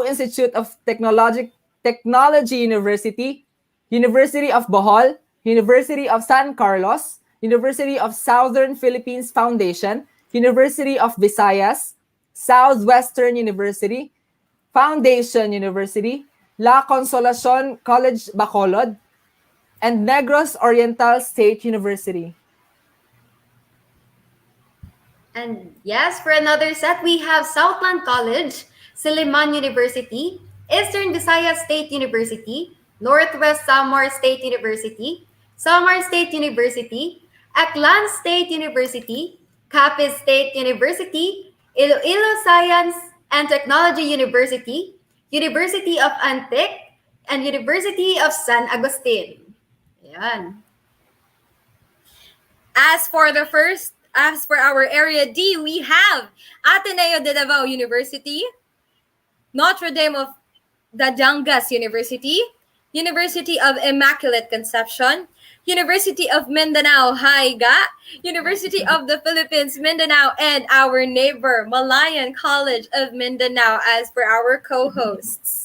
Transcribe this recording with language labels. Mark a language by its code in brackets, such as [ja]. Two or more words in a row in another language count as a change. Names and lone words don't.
[en] Institute of Technology University, University of Bohol, University of San Carlos, University of Southern Philippines Foundation, University of Visayas, Southwestern University, Foundation University, La Consolacion College Bacolod, and Negros Oriental State University. And yes, for another set, we have Southland College, Silliman University, Eastern Visayas State University, Northwest Samar State University, Samar State University, Aklan State University, Capiz State University, Iloilo Science and Technology University, University of Antique, and University of San Agustin. Yan. As for our Area D, we have Ateneo de Davao University, Notre Dame of Dajangas University, University of Immaculate Conception, University of Mindanao, Haiga, University of the Philippines, Mindanao, and our neighbor, Malayan College of Mindanao, as for our co-hosts.